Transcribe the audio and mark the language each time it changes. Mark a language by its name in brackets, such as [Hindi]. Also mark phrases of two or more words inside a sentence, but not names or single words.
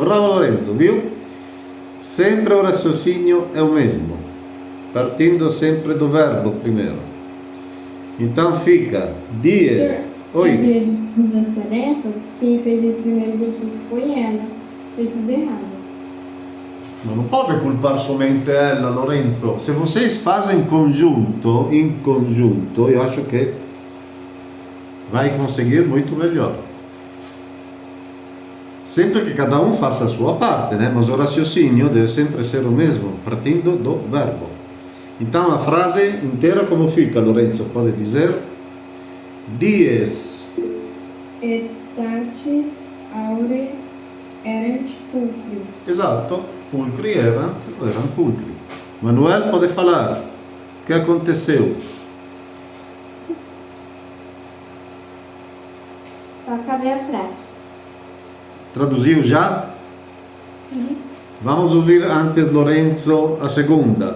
[Portuguese] Bravo Lorenzo, viu? Sempre o raciocínio é o mesmo, partindo sempre do verbo primeiro. Então fica dias. Oi. Das tarefas, quem fez esse primeiro exercício foi ela. Fez tudo errado. Ma non pode culpar somente ela, Lorenzo. Se vocês fazem em conjunto, eu acho que vai conseguir muito melhor. Sempre que cada um faça a sua parte, né? Mas o raciocínio deve sempre ser o mesmo, partindo do verbo. Então a frase inteira como fica, Lorenzo? Pode dizer? [Latin] Dies Etatis aure erant pulcri. [Italian] Esatto, pulcri erano pulcri. [Portuguese] Manuel pode falar. O que aconteceu? Eu acabei a frase. Traduziu já? Vamos ouvir antes Lorenzo a segunda.